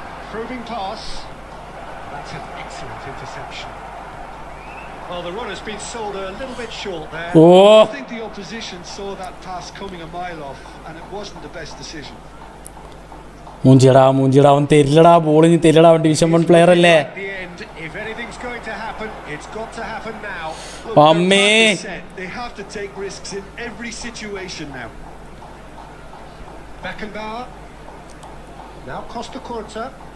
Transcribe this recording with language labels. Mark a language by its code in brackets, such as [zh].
[en] Probing pass. That's an excellent interception. Well, the run has been sold a little bit short there. Oh I think the opposition saw that pass coming a mile off, and it wasn't the best decision. [ml] മൂഞ്ചിടാ അവൻ തരില്ലടാ ബോളിന് തരില്ലടാ. അവൻ division 1 player അല്ലേ. [en] At the end, if anything's going to happen, it's got to happen now. Look, [ml] Amme. [en] their trap is set. They have to take risks in every situation now. Beckenbauer. Now Costa Curta.